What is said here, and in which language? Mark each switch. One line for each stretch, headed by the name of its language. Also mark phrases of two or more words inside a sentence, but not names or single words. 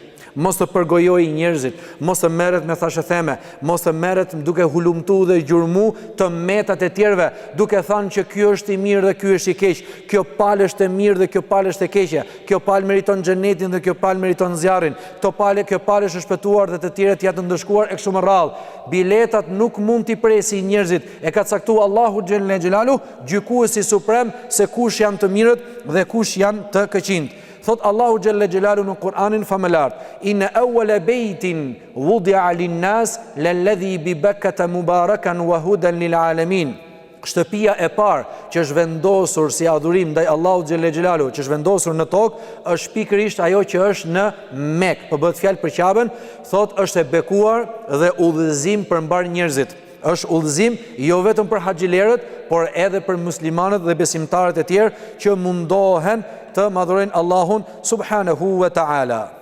Albanian: Mos të përgojoj njerëzit, mos të merret me thashëtheme, mos të merret duke hulumtu dhe gjurmu të metat e tjerëve, duke thënë që ky është i mirë dhe ky është i keq, kjo palë është e mirë dhe kjo palë është e keqe, kjo palë meriton xhenetin dhe kjo palë meriton zjarrin, kjo palë është shpëtuar dhe të tjerët janë të ndëshkuar e kështu me radhë. Biletat nuk mund t'i presi njerëzit, e ka caktuar Allahu
Arabic: جل جلاله,
Albanian: gjykuesi suprem, se kush janë të mirët dhe kush janë të këqind. Thot Allahu
Arabic: جل جلاله
Albanian: në Kur'anin famëlar:
Arabic: إن أول بيت وضع للناس للذي ببكة مباركا وهدى للعالمين.
Albanian: Shtëpia e parë që është vendosur si adhurim ndaj Allahut
Arabic: جل جلاله,
Albanian: që është vendosur në tokë, është pikërisht ajo që është në Mekë. Po bëhet fjalë për Ka'ben, thot është e bekuar dhe udhëzim për mbar njerëzit. Është udhëzim jo vetëm për haxhilerët, por edhe për muslimanët dhe besimtarët e tjerë që mundohen të madhurojnë Allahun
Arabic: سبحانه وتعالى.